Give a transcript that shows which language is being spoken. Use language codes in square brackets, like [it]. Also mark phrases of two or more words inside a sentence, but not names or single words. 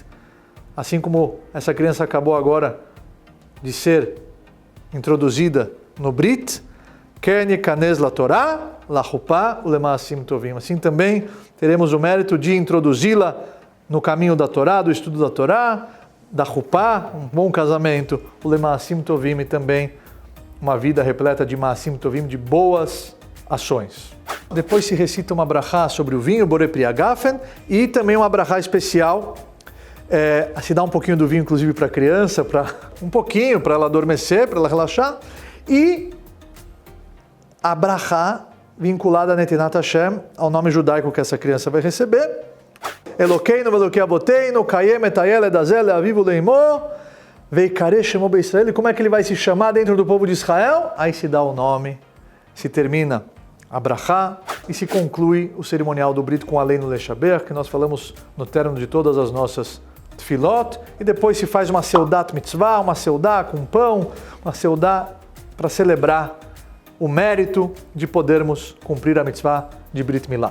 [pt] Assim como essa criança acabou agora de ser introduzida no Brit, [he] כן ייכנס לתורה ולחופה ולמעשים טובים. [pt] Assim também teremos o mérito de introduzi-la no caminho da Torá, do estudo da Torá, da Chupá, um bom casamento, [he] ולמעשים טובים, [pt] e também uma vida repleta de [he] מעשים טובים, [pt] de boas ações. Depois se recita uma brachá sobre o vinho, [he] בורא פרי הגפן, [pt] e também uma brachá especial, se dá um pouquinho do vinho, inclusive, para a criança, um pouquinho, para ela adormecer, para ela relaxar, e a brachá vinculada a [he] נתינת השם, [pt] ao nome judaico que essa criança vai receber. [he] אלוקינו ואלוקי אבותינו קיים את הילד הזה לאביו ולאמו ויקרא שמו בישראל, [pt] e como é que ele vai se chamar dentro do povo de Israel? Aí se dá o nome, se termina a brachá e se conclui o cerimonial do Brit com [he] עלינו לשבח, [pt] que nós falamos no término de todas as nossas tefilot, e depois se faz uma [he] סעודת מצוה, [pt] uma seudá com pão, uma seudá para celebrar o mérito de podermos cumprir a mitzvah de [he] ברית מילה.